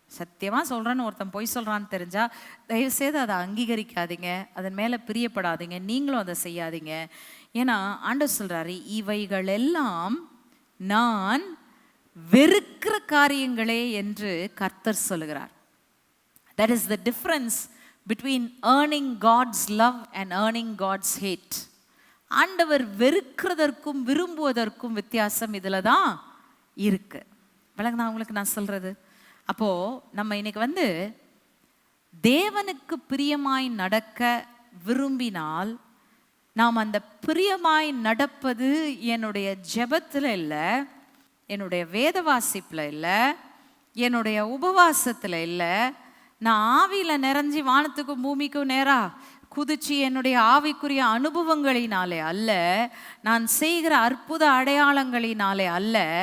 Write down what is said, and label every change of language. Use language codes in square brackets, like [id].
[ta] சத்தியமாக சொல்கிறேன்னு ஒருத்தன் பொய் சொல்கிறான்னு தெரிஞ்சால் தயவுசெய்து அதை அங்கீகரிக்காதீங்க, அதன் மேலே பிரியப்படாதீங்க, நீங்களும் அதை செய்யாதீங்க. ஏன்னா ஆண்டவர் சொல்கிறாரு, இவைகள் எல்லாம் நான் வெறுக்கிற காரியங்களே என்று கர்த்தர் சொல்லுகிறார். [en] That is the difference between earning God's love and earning God's hate. [ta] ஆண்டவர் வெறுக்கிறதற்கும் விரும்புவதற்கும் வித்தியாசம் இதில் தான் இருக்கு. விளங்குதா உங்களுக்கு நான் சொல்றது? அப்போ நம்ம இன்னைக்கு தேவனுக்கு பிரியமாய் நடக்க விரும்பினால் நாம் அந்த பிரியமாய் நடப்பது என்னுடைய ஜெபத்தில் இல்லை, என்னுடைய வேத வாசிப்பில் இல்லை, என்னுடைய உபவாசத்தில் இல்லை, நான் ஆவியில் நிறைஞ்சி வானத்துக்கும் பூமிக்கும் நேரா குதிச்சு என்னுடைய ஆவிக்குரிய அனுபவங்களினாலே அல்ல, நான் செய்கிற அற்புத அடையாளங்களினாலே அல்ல.